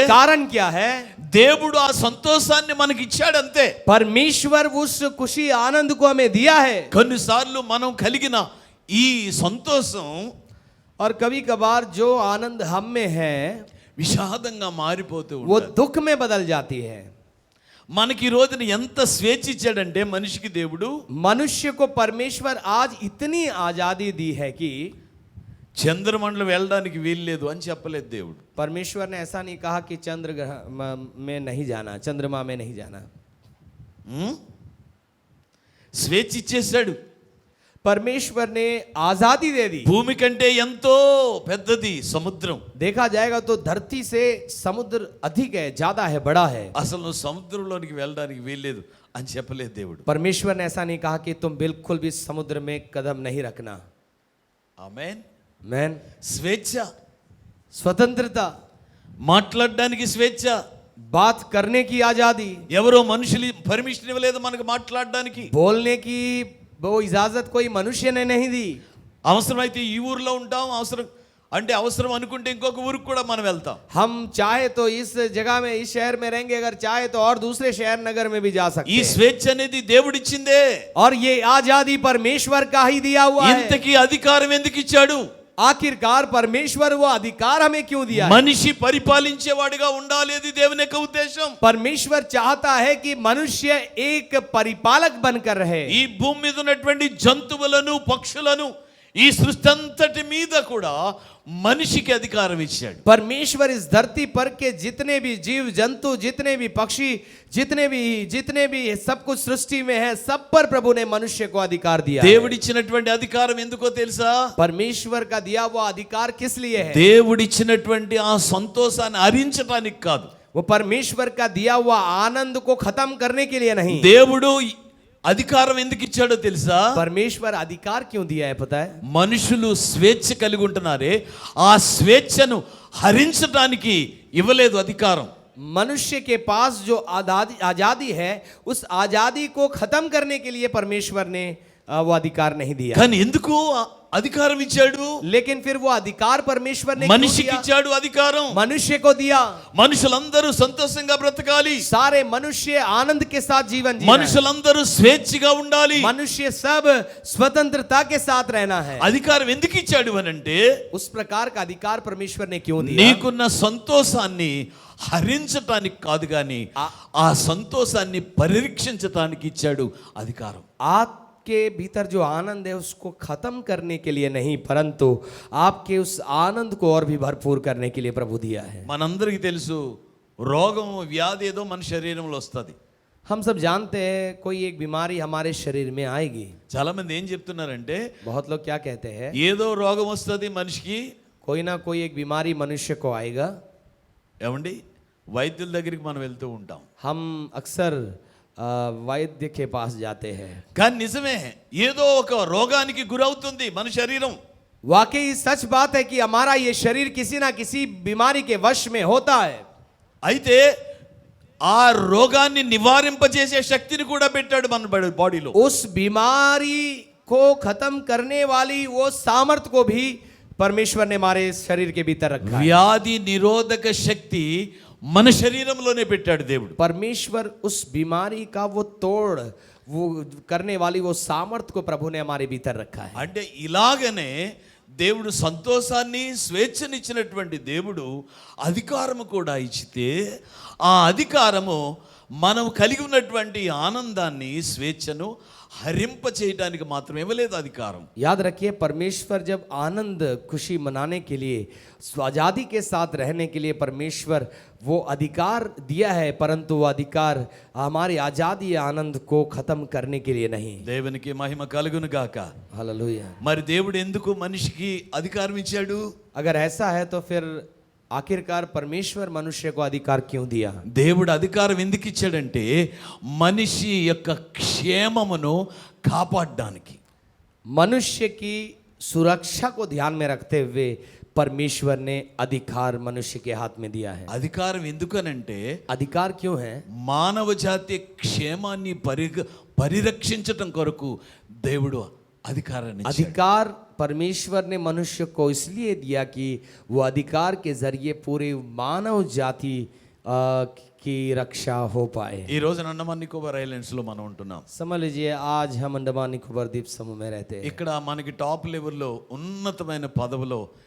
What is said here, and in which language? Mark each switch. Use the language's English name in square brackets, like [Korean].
[Hindi] कारण क्या है? [Telugu] దేవుడు ఆ సంతోషాన్ని మనకి ఇచ్చాడు అంతే. [Hindi] परमेश्वर उस खुशी आनंद को हमें दिया है। [Telugu] కొన్నిసార్లు మనం కలిగిన ఈ సంతోషం [Hindi] और कभी कभार जो आनंद हम में है [Telugu] విషాదంగా మారిపోతూ [Hindi] वो [Telugu] ఉంటుంది. [Hindi] दुख में बदल जाती है। [Telugu] మనకి ఈ రోజున ఎంత స్వేచ్ఛ ఇచ్చాడంటే మనిషికి దేవుడు, [Hindi] मनुष्य को परमेश्वर आज इतनी आजादी दी है कि [Telugu] చంద్రమండలం వెళ్ళడానికి వీల్లేదు అని చెప్పలేదు దేవుడు. [Hindi] परमेश्वर ने ऐसा नहीं कहा कि चंद्र ग्रह में नहीं जाना, चंद्रमा में नहीं जाना. [Telugu] స్వేచ్ఛ ఇచ్చేశాడు. [Hindi] परमेश्वर ने आजादी दे दी. [Telugu] భూమి కంటే ఎంతో పెద్దది సముద్రం. [Hindi] देखा जाएगा तो धरती से समुद्र अधिक है, ज्यादा है, बड़ा है. [Telugu] అసలు నువ్వు సముద్రంలోనికి వెళ్ళడానికి వీల్లేదు అని చెప్పలేదు దేవుడు. [Hindi] परमेश्वर ने ऐसा नहीं कहा कि तुम बिल्कुल भी समुद्र में कदम नहीं रखना. [Telugu] ఆమేన్. [Hindi] मैन. [Telugu] స్వేచ్ఛ, [Hindi] स्वतंत्रता, [Telugu] మాట్లాడడానికి స్వేచ్ఛ. [Hindi] बात करने की आजादी, [Telugu] ఎవరో మనుషులు పర్మిషన్ ఇవ్వలేదు మనకు మాట్లాడడానికి. [Hindi] बोलने की वो इजाजत कोई मनुष्य ने नहीं दी. [Telugu] అవసరమైతే ఈ ఊర్లో ఉంటాం, అవసరం అంటే అవసరం అనుకుంటే ఇంకొక ఊరికి కూడా మనం వెళ్తాం. [Hindi] हम चाहे तो इस जगह में, इस शहर में रहेंगे, अगर चाहे तो और दूसरे शहर नगर में भी जा सकते [Telugu] ఈ [Hindi] हैं. [Telugu] స్వేచ్ఛ అనేది దేవుడిచ్చిందే. [Hindi] और ये आजादी परमेश्वर का ही दिया हुआ है. [Telugu] ఇంతకీ అధికారం ఎందుకు ఇచ్చాడు? [Hindi] आखिरकार परमेश्वर वो अधिकार हमें क्यों दिया है? [Telugu] మనిషి పరిపాలించేవాడిగా ఉండాలి, అది దేవుని యొక్క ఉద్దేశం. [Hindi] परमेश्वर चाहता है कि मनुष्य एक परिपालक बनकर रहे. [Telugu] ఈ భూమి మీద ఉన్నటువంటి జంతువులను, పక్షులను, ఈ సృష్టి అంతటి మీద కూడా మనిషికి అధికారం ఇచ్చాడు. [Hindi] परमेश्वर इस धरती पर के जितने भी जीव जंतु, जितने भी पक्षी, जितने भी सब कुछ सृष्टि में है, सब पर प्रभु ने मनुष्य को अधिकार दिया है. [Telugu] దేవుడిచ్చినటువంటి అధికారం ఎందుకో తెలుసా? [Hindi] परमेश्वर का दिया हुआ अधिकार किस लिए है? [Telugu] దేవుడిచ్చినటువంటి ఆ సంతోషాన్ని హరించడానికి కాదు. [Hindi] वो परमेश्वर का दिया हुआ आनंद को खत्म करने के लिए नहीं. [Telugu] దేవుడు అధికారం ఎందుకు ఇచ్చాడో తెలుసా? [Hindi] परमेश्वर अधिकार क्यों दिया है पता है? [Telugu] మనుషులు స్వేచ్ఛ కలిగి ఉంటున్నారే, ఆ స్వేచ్ఛను హరించడానికి ఇవ్వలేదు అధికారం. [Hindi] मनुष्य के पास जो आजादी है, उस आजादी को खत्म करने के लिए परमेश्वर ने वो अधिकार नहीं दिया. [Telugu] కానీ ఎందుకు అధికారం ఇచ్చాడు? [Hindi] लेकिन फिर वो अधिकार परमेश्वर ने क्यों [Telugu] మనిషికి [Hindi] दिया? [Telugu] ఇచ్చాడు అధికారం. [Hindi] मनुष्य को दिया. [Telugu] మనుషులందరూ సంతోషంగా బ్రతకాలి, [Hindi] सारे मनुष्य आनंद के साथ जीवन जीना है. [Telugu] మనుషులందరూ స్వేచ్ఛగా ఉండాలి. [Hindi] मनुष्य सब स्वतंत्रता के साथ रहना है. [Telugu] అధికారం ఎందుకు ఇచ్చాడు అనంటే, [Hindi] उस प्रकार का अधिकार परमेश्वर ने क्यों दिया? [Telugu] నీకున్న సంతోషాన్ని హరించటానికి కాదు, కానీ ఆ సంతోషాన్ని పరిరక్షించటానికి ఇచ్చాడు అధికారం. [Hindi] आपके भीतर जो आनंद है उसको खत्म करने के लिए नहीं, परंतु आपके उस आनंद को और भी भरपूर करने के लिए प्रभु दिया है. [Telugu] మనందరికీ తెలుసు, రోగం వ్యాధి ఏదో మన శరీరంలో వస్తుంది. [Hindi] हम सब जानते हैं कोई एक बीमारी हमारे शरीर में आएगी. [Telugu] చాలా మంది ఏం చెప్తున్నారంటే, [Hindi] बहुत लोग क्या कहते हैं? [Telugu] ఏదో రోగం వస్తుంది మనిషికి. [Hindi] कोई ना कोई एक बीमारी मनुष्य को आएगा. [Telugu] ఏమండి, వైద్యుల దగ్గరికి మనం వెళ్తూ ఉంటాం. [Hindi] हम अक्सर वैद्य के पास जाते हैं. [Telugu] కానీ నిజమే, ఏదో ఒక రోగానికి గురవుతుంది మన శరీరం. [Hindi] वाकई सच बात है कि हमारा ये शरीर किसी ना किसी बीमारी के वश में होता है. [Telugu] అయితే ఆ రోగాన్ని నివారింపజేసే శక్తిని కూడా పెట్టాడు మన బాడీలో. [Hindi] उस बीमारी को खत्म करने वाली वो सामर्थ को भी परमेश्वर ने हमारे शरीर के भीतर रखा है. [Telugu] వ్యాధి నిరోధక శక్తి మన శరీరంలోనే పెట్టాడు దేవుడు. [Hindi] परमेश्वर उस बीमारी का वो तोड़, वो करने वाली वो सामर्थ को प्रभु ने हमारे भीतर रखा है. [Telugu] అంటే ఇలాగనే దేవుడు సంతోషాన్ని, స్వేచ్ఛనిచ్చినటువంటి దేవుడు అధికారము కూడా ఇచ్చితే, ఆ అధికారము మనం కలిగి ఉన్నటువంటి ఆనందాన్ని, స్వేచ్ఛను హరింప చేయడానికి మాత్రం ఇవ్వలేదు అధికారం. [Hindi] याद रखिए, परमेश्वर जब आनंद खुशी मनाने के लिए, आजादी के साथ रहने के लिए परमेश्वर वो अधिकार दिया है, परंतु वो अधिकार हमारी आजादी आनंद को खत्म करने के लिए नहीं. [Telugu] దేవునికి మహిమ కలుగును గాక. [Hindi] हालेलुया. [Telugu] మరి దేవుడు ఎందుకు మనిషికి అధికారం ఇచ్చాడు? [Hindi] अगर ऐसा है तो फिर आखिरकार परमेश्वर मनुष्य को अधिकार क्यों दिया? [Telugu] దేవుడు అధికారం ఎందుకు ఇచ్చాడంటే, మనిషి యొక్క క్షేమమును కాపాడడానికి. [Hindi] मनुष्य की सुरक्षा को ध्यान में रखते हुए परमेश्वर ने अधिकार मनुष्य के हाथ में दिया है. [Telugu] అధికారం ఎందుకనంటే, [Hindi] अधिकार क्यों है? [Telugu] మానవ జాతి క్షేమాన్ని పరిరక్షించటం కొరకు దేవుడు అధికారాన్ని ఇచ్చాడు. [Hindi] अधिकार परमेश्वर ने मनुष्य को इसलिए दिया कि वो अधिकार के जरिए पूरे मानव जाति की रक्षा हो पाए. [Telugu] ఈ రోజు అండమాన్ నికోబార్ ఐలాండ్స్ లో మనం ఉంటున్నాం. [Hindi] समझ लीजिए आज हम अंडमान निकोबार द्वीप समूह में रहते हैं. [Telugu] ఇక్కడ మనకి టాప్ లెవెల్లో ఉన్నతమైన పదవిలో